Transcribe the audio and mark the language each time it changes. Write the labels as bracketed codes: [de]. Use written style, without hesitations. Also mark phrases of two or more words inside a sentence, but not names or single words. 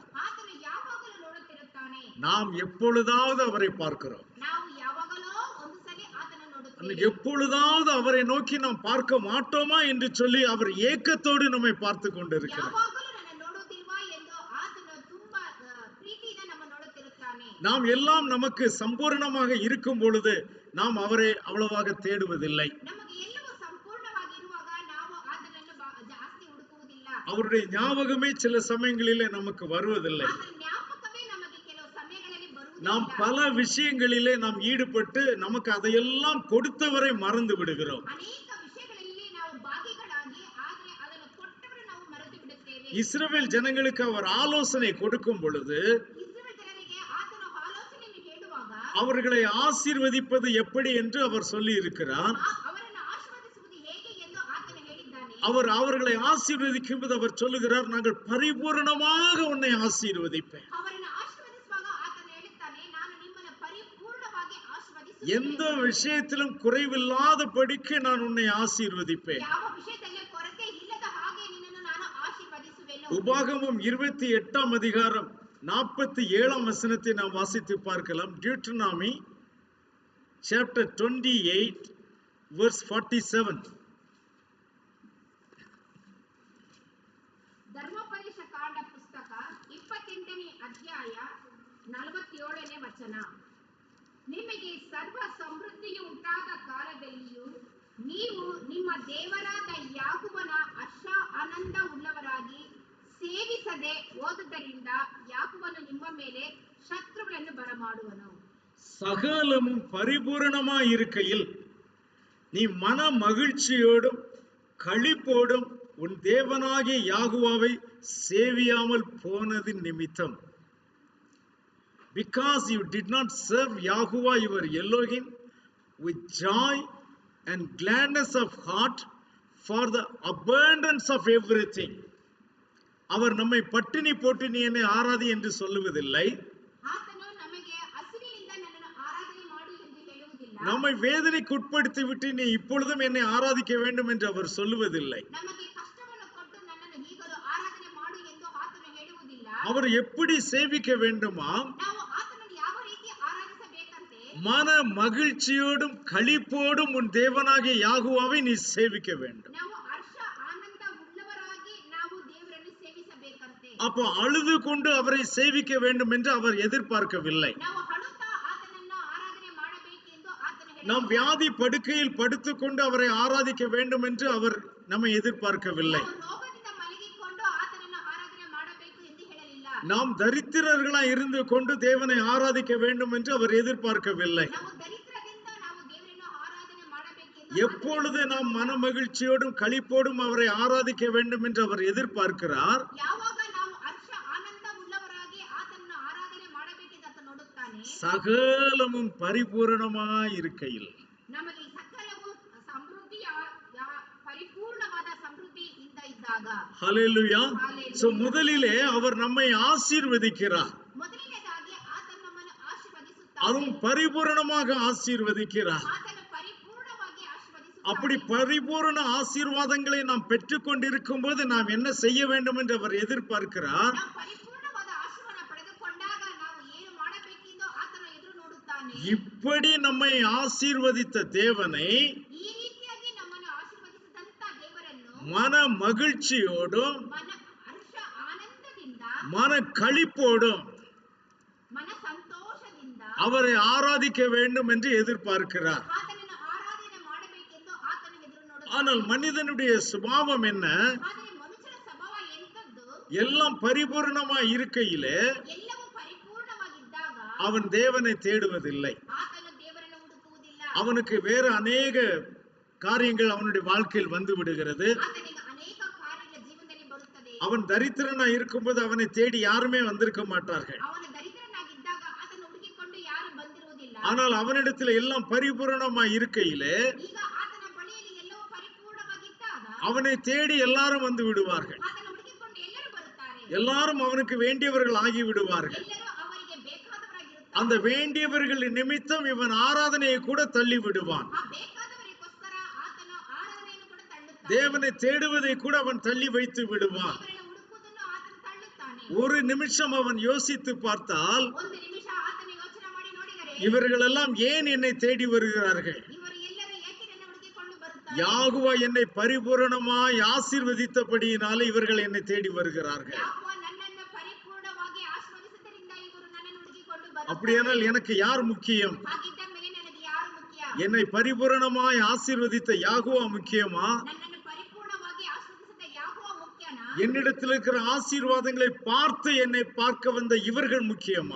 [kn] ಆತನು ಯಾವಾಗಲೂ ನೋಡುತ್ತಿರುತ್ತಾನೆ. [ta] நாம் எப்பொழுதாவது அவரை பார்க்கிறோம். [kn] ನಾವು ಯಾವಾಗಲೋ ಒಂದು ಸಲ ಆತನ ನೋಡುತ್ತೇವೆ. [ta] எப்பொழுதாவது அவரை நோக்கி நாம் பார்க்க மாட்டோமா என்று சொல்லி அவர் ஏக்கத்தோடு நம்மை பார்த்து கொண்டிருக்கிறார். [kn] ಯಾವಾಗಲೂ ನನ್ನ ನೋಡುತ್ತಿಲ್ವಾ ಎಂದು ಆತನು ತುಂಬಾ ಪ್ರೀತಿಯಿಂದ ನಮ್ಮ ನೋಡುತ್ತಿರುತ್ತಾನೆ. [ta] நாம் எல்லாம் நமக்கு சம்பூர்ணமாக இருக்கும் பொழுது நாம் அவரை அவ்வளவாக தேடுவதில்லை. [kn] ನಮಗೆ ಎಲ್ಲವೂ ಸಂಪೂರ್ಣವಾಗಿ ಇರುವಾಗ ನಾವು ಆತನನ್ನು ಜಾಸ್ತಿ ಹುಡುಕುವುದಿಲ್ಲ. [ta] அவருடைய ஞாபகமே சில சமயங்களிலே நமக்கு வருவதில்லை. [kn] ಆತನ ಜ್ಞಾಪಕವೇ ನಮಗೆ ಕೆಲವು ಸಮಯಗಳಲ್ಲಿ [ta] நாம் [kn] ಬರುವುದಿಲ್ಲ. [ta] பல விஷயங்களிலே நாம் ஈடுபட்டு நமக்கு அதையெல்லாம் கொடுத்தவரை மறந்து விடுகிறோம். [kn] ಅನೇಕ ವಿಷಯಗಳಲ್ಲಿ ನಾವು ಭಾಗಿಗಳಾಗಿ ಆದರೆ ಅದನ್ನು ಕೊಟ್ಟವರು ನಾವು ಮರೆತು ಬಿಡುತ್ತೇವೆ. [ta] இஸ்ரவேல் ஜனங்களுக்கு அவர் ஆலோசனை கொடுக்கும் பொழுது [kn] ಇಸ್ರಾಯೇಲ್ ಜನರಿಗೆ ಆತನ ಆಲೋಚನೆಯನ್ನು ಹೇಳುವಾಗ [ta] அவர்களை ஆசீர்வதிப்பது எப்படி என்று அவர் சொல்லி இருக்கிறார். [kn] ಅವರನ್ನು ಆಶೀರ್ವದಿಸುವುದು ಹೇಗೆ ಎಂದು ಆತನು ಹೇಳಿದ್ದಾನೆ. [ta] அவர் அவர்களை ஆசீர்வதிக்கும் போது அவர் சொல்லுகிறார், நாங்கள் பரிபூரணமாக உன்னை ஆசீர்வதிப்பேன். [kn] ಅವರನ್ನು ಆಶೀರ್ವದಿಸುವಾಗ ಆತನು ಹೇಳುತ್ತಾನೆ, ನಾನು ನಿಮ್ಮನ್ನು ಪರಿಪೂರ್ಣವಾಗಿ [ta] எந்த [kn] ಆಶೀರ್ವದಿಸುತ್ತೇನೆ. [ta] விஷயத்திலும் குறைவில்லாதபடிக்கு நான் உன்னை ஆசீர்வதிப்பேன். [kn] ಯಾವ ವಿಷಯದಲ್ಲಿ ಕೊರತೆ ಇಲ್ಲದ ಹಾಗೆ ನಿನ್ನನ್ನು ನಾನು ಆಶೀರ್ವದಿಸುವೆನು. [ta] உபாகமம் 28ஆம் அதிகாரம் 47ஆம் வசனத்தை நாம் வாசித்து பார்க்கலாம். [en] டியூட்டனாமி chapter 28 verse 47. [kn] ಧರ್ಮೋಪದೇಶ ಕಾಂಡ ಪುಸ್ತಕ 28ನೇ ಅಧ್ಯಾಯ 47ನೇ ವಚನ. ನಿಮಗೆ ಸರ್ವ ಸಮೃದ್ಧಿಯು ಉಂಟಾದ ಕಾಲದಲ್ಲಿಯೂ ನೀವು ನಿಮ್ಮ ದೇವರಾದ ಯಾಕೋಬನ ಹರ್ಷ ಆನಂದ ಉಳ್ಳವರಾಗಿ ಸೇವಿಸದೆ ಹೋದುದರಿಂದ ಯಾಕೋಬನು ನಿಮ್ಮ ಮೇಲೆ ಶತ್ರುಗಳನ್ನು ಬರಮಾಡುವನು. [ta] சகலமும் பரிபூரணமாய் இருக்கையில் நீ மன மகிழ்ச்சியோடும் களிப்போடும் உன் தேவனாகிய யாகுவாவை சேவியாமல் போனது நிமித்தம், [en] because you did not serve Yahuwah your Elohim with joy and gladness of heart for the abundance of everything. [ta] அவர் நம்மை பட்டினி போட்டு நீ என்னை ஆராதி என்று சொல்லுவதில்லை. [kn] ಆತನು ನಮಗೆ ಹಸಿವಿನಿಂದ ನನ್ನನ್ನು ಆರಾಧನೆ ಮಾಡು ಎಂದು ಹೇಳುವುದಿಲ್ಲ. [ta] நம்மை வேதனைக்கு உட்படுத்தி விட்டு நீ இப்பொழுதும் என்னை ஆராதிக்க வேண்டும் என்று அவர் சொல்லுவதில்லை. [kn] ನಮಗೆ ಕಷ್ಟವನ್ನು ಕೊಟ್ಟು ನನ್ನನ್ನು ಈಗಲೂ ಆರಾಧನೆ ಮಾಡು ಎಂದು ಆತನು ಹೇಳುವುದಿಲ್ಲ. [ta] அவர் எப்படி சேவிக்க வேண்டுமா? [kn] ನಾವು ಆತನನ್ನು ಯಾವ ರೀತಿ ಆರಾಧಿಸಬೇಕಂತೆ [ta] மன மகிழ்ச்சியோடும் களிப்போடும் உன் தேவனாகிய யாகுவாவை நீ சேவிக்க வேண்டும். [kn] ನಾವು ಹರ್ಷ ಆನಂದ ಉಳ್ಳವರಾಗಿ ನಾವು ದೇವರನ್ನು ಸೇವಿಸಬೇಕಂತೆ. [ta] அப்போ அழுது கொண்டு அவரை சேவிக்க வேண்டும் என்று அவர் எதிர்பார்க்கவில்லை. [kn] ನಾವು ಅಳುತ್ತಾ ಆತನನ್ನು ಆರಾಧನೆ ಮಾಡಬೇಕೆಂದು ಆತನು [ta] நாம் [kn] ಹೇಳಿಲ್ಲ. [ta] வியாதி படுக்கையில் படுத்துக்கொண்டு அவரை ஆராதிக்க வேண்டும் என்று அவர் நம்மை எதிர்பார்க்கவில்லை. [kn] ನಾವು ರೋಗದಿಂದ ಮಲಗಿಕೊಂಡು ಆತನನ್ನು ಆರಾಧನೆ ಮಾಡಬೇಕು ಎಂದು ಹೇಳಲಿಲ್ಲ. [ta] நாம் தரித்திரர்களாய் இருந்து கொண்டு தேவனை ஆராதிக்க வேண்டும் என்று அவர் எதிர்பார்க்கவில்லை. [kn] ನಾವು ದರಿದ್ರದಿಂದ ನಾವು ದೇವರನ್ನು ಆರಾಧನೆ ಮಾಡಬೇಕೆಂದು [ta] எப்பொழுது நாம் மன மகிழ்ச்சியோடும் களிப்போடும் அவரை ஆராதிக்க வேண்டும் என்று அவர் எதிர்பார்க்கிறார், [kn] ಯಾವಾಗ ನಾವು ಹರ್ಷ ಆನಂದ ಉಳ್ಳವರಾಗಿ ಆತನನ್ನು ಆರಾಧನೆ ಮಾಡಬೇಕೆಂದು ಆತ ನೋಡುತ್ತಾನೆ. [ta] சகலமும் பரிபூரணமாய் இருக்கையில். [kn] ನಮಗೆ ಸಕಲವು ಸಮೃದ್ಧಿಯ ಪರಿಪೂರ್ಣವಾದ ಸಮೃದ್ಧಿಯಿಂದ ಇದ್ದಾಗ. [ta] ஹல்லேலூயா. சோ முதலிலே அவர் நம்மை ஆசீர்வதிக்கிறார், [kn] ಮೊದಲನೇದಾಗಿ ಆತನು ನಮ್ಮನ್ನು [ta] அதுவும் [kn] ಆಶೀರ್ವದಿಸುತ್ತಾನೆ. [ta] பரிபூரணமாக ஆசீர்வதிக்கிறார். [kn] ಆತನು ಪರಿಪೂರ್ಣವಾಗಿ [ta] அப்படி [kn] ಆಶೀರ್ವದಿಸುತ್ತಾನೆ. [ta] பரிபூரண ஆசீர்வாதங்களை நாம் பெற்றுக்கொண்டிருக்கும் போது நாம் என்ன செய்ய வேண்டும் என்று அவர் எதிர்பார்க்கிறார். [kn] ನಾವು ಪರಿಪೂರ್ಣವಾದ ಆಶೀರ್ವಾದ ಪಡೆದುಕೊಂಡಾಗ ನಾವು ಏನು ಮಾಡಬೇಕೆಂದು ಆತನು ಎದುರು ನೋಡುತ್ತಾನೆ. [ta] இப்படி நம்மை ஆசீர்வதித்த தேவனை [kn] ಈ ರೀತಿಯಾಗಿ ನಮ್ಮನ್ನು ಆಶೀರ್ವದಿಸಿದಂತ ದೇವರನ್ನು [ta] மன மகிழ்ச்சியோடும் [kn] ಮನ ಹರ್ಷ ಆನಂದದಿಂದ [ta] மன களிப்போடும் [kn] ಮನ ಸಂತೋಷದಿಂದ [ta] அவரை ஆராதிக்க வேண்டும் என்று எதிர்பார்க்கிறார். [kn] ಆತನನ್ನು ಆರಾಧನೆ ಮಾಡಬೇಕೆಂದು ಆತನು ಎದುರು ನೋಡುತ್ತಾನೆ. [ta] ஆனால் மனிதனுடைய சுபாவம் என்ன? [kn] ಆದರೆ ಮನುಷ್ಯನ ಸ್ವಭಾವ ಎಂತದ್ದು? [ta] எல்லாம் பரிபூரணமாய் இருக்கையிலே [kn] ಎಲ್ಲವೂ ಪರಿಪೂರ್ಣವಾಗಿದ್ದಾಗ [ta] அவன் தேவனை தேடுவதில்லை. [kn] ಆತನು ದೇವರನ್ನು ಹುಡುಕುವುದಿಲ್ಲ. [ta] அவனுக்கு வேறு அநேக காரியங்கள் அவனுடைய வாழ்க்கையில் வந்து விடுகிறது. [kn] ಆತನಿಗೆ ಅನೇಕ ಕಾರ್ಯಗಳ ಜೀವನದಲ್ಲಿ ಬರುತ್ತದೆ. [ta] அவன் தரித்திரனாய் இருக்கும்போது அவனை தேடி யாருமே வந்திருக்க மாட்டார்கள். [kn] ಅವನು ದರಿದ್ರನಾಗಿದ್ದಾಗ ಆತನು ಹುಡುಕಿಕೊಂಡು ಯಾರು ಬಂದಿರುವುದಿಲ್ಲ. [ta] ஆனால் அவனிடத்தில் எல்லாம் பரிபூரணமாய் இருக்கையிலே [kn] ಈಗ ಆತನ ಬಳಿಯಲ್ಲಿ ಎಲ್ಲವೂ ಪರಿಪೂರ್ಣವಾಗಿದ್ದಾಗ [ta] அவனை தேடி எல்லாரும் வந்து விடுவார்கள். [kn] ಆತನ ಹುಡುಕಿಕೊಂಡು ಎಲ್ಲರೂ ಬರುತ್ತಾರೆ. [ta] எல்லாரும் அவனுக்கு வேண்டியவர்கள் ஆகி விடுவார்கள். [kn] ಎಲ್ಲರೂ ಅವರಿಗೆ ಬೇಕಾದವರಾಗಿರುತ್ತಾರೆ. [ta] அந்த வேண்டியவர்கள் நிமித்தம் இவன் ஆராதனையை கூட தள்ளி விடுவான். [kn] ಆ ಬೇಕಾದವರಿಗೋಸ್ಕರ ಆತನ ಆರಾಧನೆಯನ್ನು ಕೂಡ ತಳ್ಳುತ್ತಾನೆ. [ta] தேவனை தேடுவதை கூட அவன் தள்ளி வைத்து விடுவான். [kn] ದೇವರನ್ನು ಹುಡುಕುವುದನ್ನು ಆತನು ತಳ್ಳುತ್ತಾನೆ. [ta] ஒரு நிமிஷம் அவன் யோசித்து பார்த்தால், [kn] ಒಂದು ನಿಮಿಷ ಆತನ ಯೋಚನೆ ಮಾಡಿ ನೋಡಿದರೆ [ta] இவர்களெல்லாம் ஏன் என்னை தேடி வருகிறார்கள்? [kn] ಇವರು ಎಲ್ಲರೂ ಏಕೆ ನನ್ನ ಹುಡುಕಿಕೊಂಡು ಬರುತ್ತಾರೆ? [ta] யாகுவா என்னை பரிபூரணமாய் ஆசீர்வதித்தபடியினாலே இவர்கள் என்னை தேடி வருகிறார்கள். [kn] ಯಾಕೋಬ ನನ್ನನ್ನು ಪರಿಪೂರ್ಣವಾಗಿ ಆಶೀರ್ವದಿಸಿದ್ದರಿಂದ ಇವರು ನನ್ನನ್ನು ಹುಡುಕಿಕೊಂಡು ಬರುತ್ತಾರೆ. [ta] அப்படியானால் எனக்கு யார் முக்கியம்? [kn] ಹಾಗಿದ್ದ ಮೇಲೆ ನನಗೆ ಯಾರು ಮುಖ್ಯ? [ta] என்னை பரிபூரணமாய் ஆசீர்வதித்த யாகுவா முக்கியமா? [kn] ನನ್ನನ್ನು ಪರಿಪೂರ್ಣವಾಗಿ ಆಶೀರ್ವದಿಸಿದ ಯಾಕೋಬ ಮುಖ್ಯನಾ? [ta] என்னிடத்தில் இருக்கிற ஆசீர்வாதங்களை பார்த்து என்னை பார்க்க வந்த இவர்கள் முக்கியமா?